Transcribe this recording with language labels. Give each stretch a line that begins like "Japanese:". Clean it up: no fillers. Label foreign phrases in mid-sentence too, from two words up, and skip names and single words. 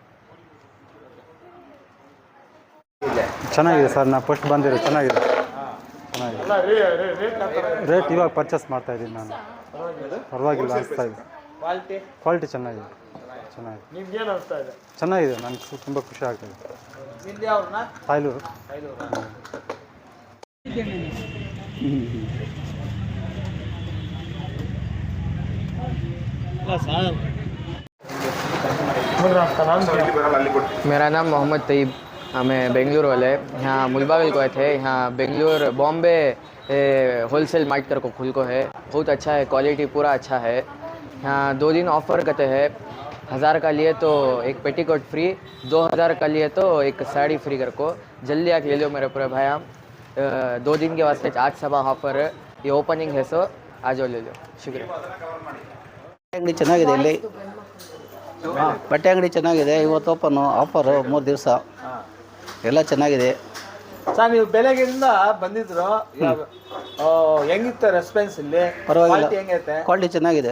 Kannada: ಚೆನ್ನಾಗಿದೆ ಸರ್. ನಾನು ಫಸ್ಟ್ ಬಂದಿರೋ ಚೆನ್ನಾಗಿದೆ. ರೇಟ್ ಇವಾಗ ಪರ್ಚೇಸ್ ಮಾಡ್ತಾ ಇದ್ದೀನಿ ನಾನು. ಪರವಾಗಿಲ್ಲ ಅನಿಸ್ತಾ ಇದೆ. ಕ್ವಾಲಿಟಿ ಚೆನ್ನಾಗಿದೆ. ಚೆನ್ನಾಗಿದೆ. ನನಗೆ ತುಂಬ ಖುಷಿ ಆಗ್ತಾಯಿದೆ. ತಾಯ್ಲೂರು.
Hindi: मेरा नाम मोहम्मद तैयब, हमें बेंगलुरु वाले यहाँ मुलबागल को आए थे. यहाँ बेंगलुरु बॉम्बे होलसेल मार्ट कर को खुल को है. बहुत अच्छा है, क्वालिटी पूरा अच्छा है. यहाँ 2 दिन ऑफ़र करते हैं. 1000 का लिए तो एक पेटीकोट फ्री, 2000 का लिए तो एक साड़ी फ्री कर को. जल्दी आके ले लो मेरे पूरे भाई. हम 2 दिन के वास्ते आज सुबह ऑफ़र ये ओपनिंग है, सो आज ले लो. शुक्रिया.
Kannada: ಅಂಗಡಿ ಚೆನ್ನಾಗಿದೆ. ಇಲ್ಲಿ ಬಟ್ಟೆ ಅಂಗಡಿ ಚೆನ್ನಾಗಿದೆ. ಇವತ್ತು ಓಪನ್ನು, ಆಫರು 3 ದಿವಸ ಎಲ್ಲ ಚೆನ್ನಾಗಿದೆ ಸರ್. ನೀವು ಬೆಳಗ್ಗೆಯಿಂದ ಬಂದಿದ್ರು, ಹೆಂಗಿತ್ತು ರೆಸ್ಪಾನ್ಸ್ ಇಲ್ಲಿ? ಪರವಾಗಿಲ್ಲ, ಹೆಂಗೈತೆ? ಕ್ವಾಲಿಟಿ ಚೆನ್ನಾಗಿದೆ.